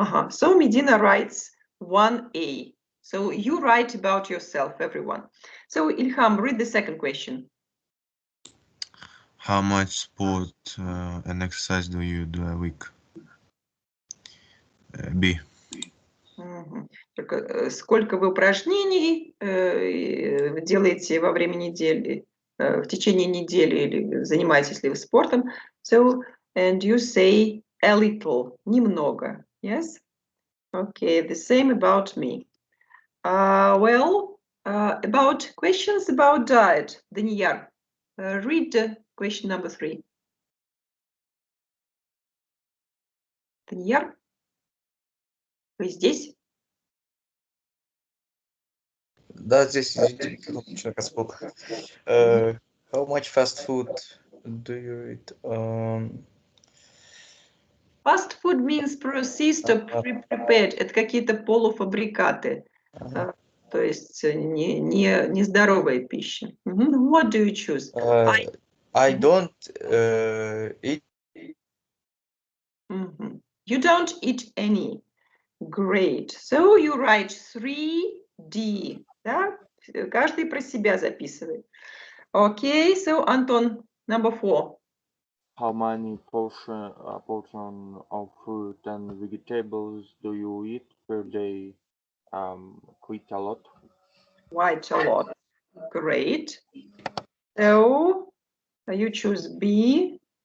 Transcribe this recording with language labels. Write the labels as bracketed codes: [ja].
[en] So Medina writes 1A. So you write about yourself, everyone. So Ilham, read the second question. How much sport and exercise do you do a week? B. [ru] Только сколько вы упражнений делаете во время недели, в течение недели, или занимаетесь ли вы спортом? [en] So, and you say a little, [ru] немного, [en] yes? Okay, the same about me. Well, about questions about diet, Daniyar, read question number 3. [ru] Данияр, вы здесь? Да, здесь, извините, микрофон каспал. [en] How much fast food do you eat? Fast food means processed or prepared. [ru] Это какие-то полуфабрикаты. То есть не здоровая пища. [en] What do you choose? I don't eat. You don't eat any. Great. So you write 3D. [ru] Да? Каждый про себя записывает. [en] Okay, so Anton, number 4. How many portion of fruit and vegetables do you eat per day? Quite a lot. Quite a lot. Great. So you choose B.